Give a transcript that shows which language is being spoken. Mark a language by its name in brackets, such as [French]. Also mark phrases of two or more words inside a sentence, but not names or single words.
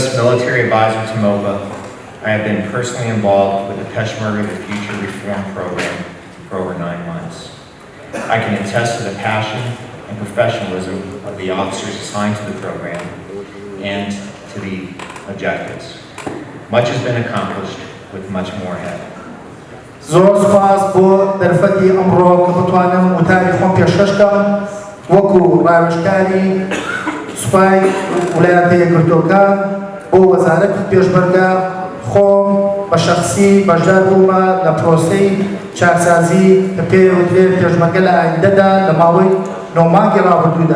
[English] military advisor to MOPA, I have been personally involved with the Peshmerga the Future Reform Program for over 9 months. I can attest to the passion and professionalism of the officers assigned to the program and to the objectives. Much has been accomplished with much more ahead. [Central Kurdish] زۆر سوپاس بۆ دەرفەتی ئەمڕۆ کە بتوانم وتاری خۆم پێشکەشکەم وەکو ڕاوێژکاری سوپای ویلایەتە یەکگرتووەکان بۆ وەزارەتی پێشمەرگە خۆم بە شەخسی بەشدار بوومە لە پرۆسەی چاکسازی کە پێوترێت پێشمەرگە لە ئایندەدا لە ماوەی 9 مانگی ڕابردوودا.